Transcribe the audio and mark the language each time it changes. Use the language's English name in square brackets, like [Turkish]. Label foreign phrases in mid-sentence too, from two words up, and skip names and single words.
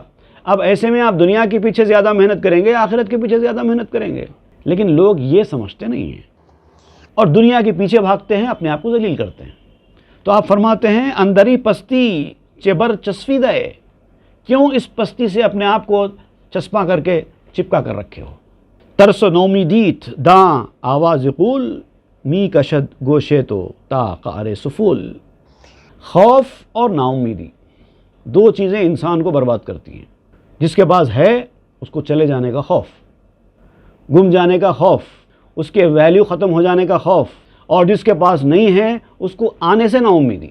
[Urdu] اب ایسے میں آپ دنیا کے پیچھے زیادہ محنت کریں گے، آخرت کے پیچھے زیادہ محنت کریں گے، لیکن لوگ یہ سمجھتے نہیں ہیں اور دنیا کے پیچھے بھاگتے ہیں، اپنے آپ کو ذلیل کرتے ہیں۔ تو آپ فرماتے ہیں [Persian] اندری پستی چبر چسپیدہ، [Urdu] کیوں اس پستی سے اپنے آپ کو چسپاں کر کے چپکا کر رکھے ہو؟ [Persian] ترس و نومیدیت داں آواز قول، می کشد گوشے تو تا قعر سفول۔ [Urdu] خوف اور نا امیدی دو چیزیں انسان کو برباد کرتی ہیں۔ جس کے پاس ہے اس کو چلے جانے کا خوف، گم جانے کا خوف، اس کے ویلیو ختم ہو جانے کا خوف، اور جس کے پاس نہیں ہے اس کو آنے سے نا امیدی۔